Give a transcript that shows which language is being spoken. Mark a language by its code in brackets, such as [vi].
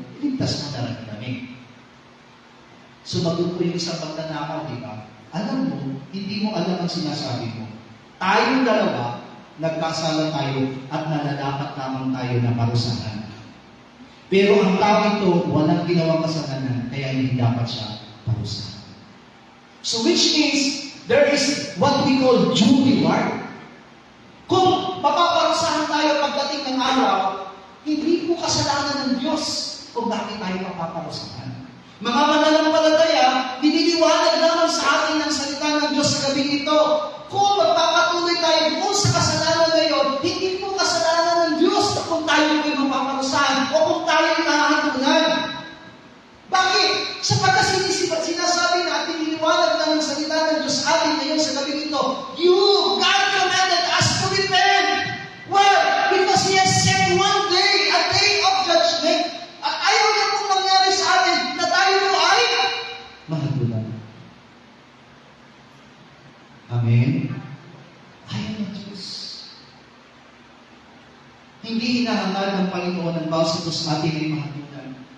[tl] Iligtas mo na rin kami. Sumagot po yung isang magnanakaw, diba? Alam mo, hindi mo alam ang sinasabi mo. Tayong dalawa, nagkasala tayo at nalalapat lamang tayo na parusahan. Pero ang tao ito, walang ginawang kasalanan, kaya hindi dapat siya parusahan. [en] So which means, there is what we call due reward. [tl] Kung mapaparusahan tayo pagdating ng araw, hindi po kasalanan ng Diyos kung bakit tayo mapaparusahan. Mga mananampalataya, diniliwanag lamang sa atin ng salita ng Diyos sa gabing ito. Kung magpapatuloy tayo doon sa kasalanan ngayon, hindi po kasalanan ng Diyos kung tayo ay mapaparusahan o kung tayo ay nahahadunan. Bakit? Sapagkat sinasabi natin, diniliwanag lang ng salita ng Diyos sa atin ngayon sa gabing ito, [en] God commanded us to repent. Well, because He has set one day, a day of judgment. [tl] At ayaw niya pong mangyari sa atin na tayo po ay mahadunan. Amen? Ayaw ng Diyos. Hindi hinahangad ng Panginoon ang bawat ito sa atin ay mahadunan.